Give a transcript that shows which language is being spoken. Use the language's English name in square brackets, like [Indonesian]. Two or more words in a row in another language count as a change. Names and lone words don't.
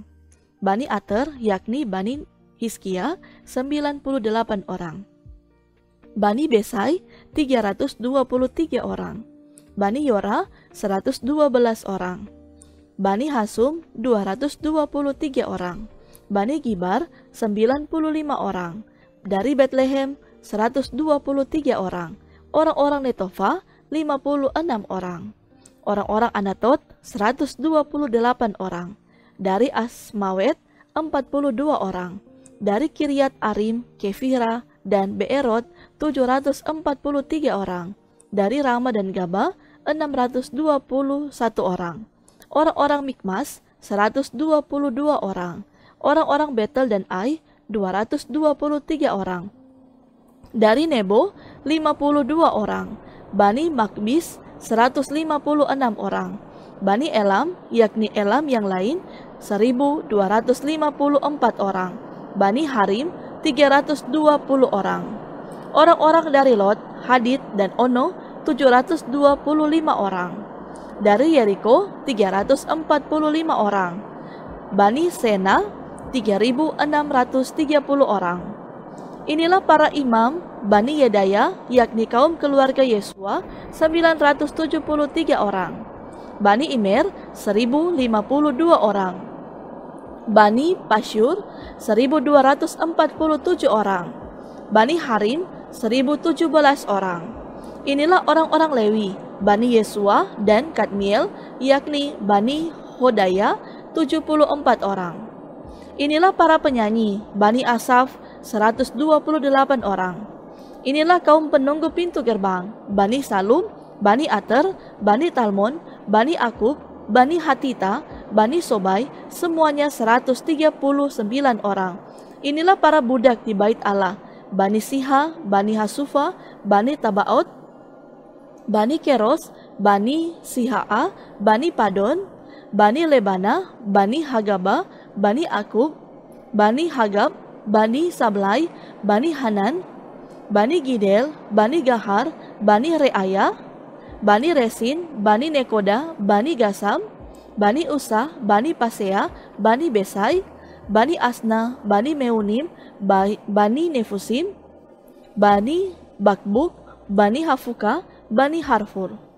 [Indonesian] Bani Ater, yakni Bani Hiskia, 98 orang. Bani Besai, 323 orang. Bani Yora 112 orang. Bani Hasum 223 orang. Bani Gibar 95 orang. Dari Betlehem 123 orang. Orang-orang Netofa 56 orang. Orang-orang Anatot 128 orang. Dari Asmawet 42 orang. Dari Kiryat Arim, Kefira, dan Beerot 743 orang. Dari Rama dan Gaba 621 orang. Orang-orang Mikmas 122 orang. Orang-orang Betel dan Ai 223 orang. Dari Nebo 52 orang. Bani Makbis 156 orang. Bani Elam, yakni Elam yang lain 1254 orang. Bani Harim 320 orang. Orang-orang dari Lot, Hadid, dan Ono 725 orang. Dari Yeriko 345 orang. Bani Sena 3630 orang. Inilah para imam Bani Yedaya, yakni kaum keluarga Yesua 973 orang. Bani Imer 1052 orang. Bani Pasyur 1247 orang. Bani Harim 1017 orang. Inilah orang-orang Lewi, Bani Yesua dan Kadmiel, yakni Bani Hodaya 74 orang. Inilah para penyanyi, Bani Asaf 128 orang. Inilah kaum penunggu pintu gerbang, Bani Salum, Bani Ater, Bani Talmon, Bani Akub, Bani Hatita, Bani Sobai, semuanya 139 orang. Inilah para budak di bait Allah, Bani Siha, Bani Hasufa, Bani Tabaot, Bani Keros, Bani Sihaa, Bani Padon, Bani Lebana, Bani Hagaba, Bani Akub, Bani Hagab, Bani Sablai, Bani Hanan, Bani Gidel, Bani Gahar, Bani Reaya, Bani Resin, Bani Nekoda, Bani Gasam, Bani Usah, Bani Pasea, Bani Besai, Bani Asna, Bani Meunim, Bani Nefusim, Bani Bakbuk, Bani Hafuka, Bani Harfur,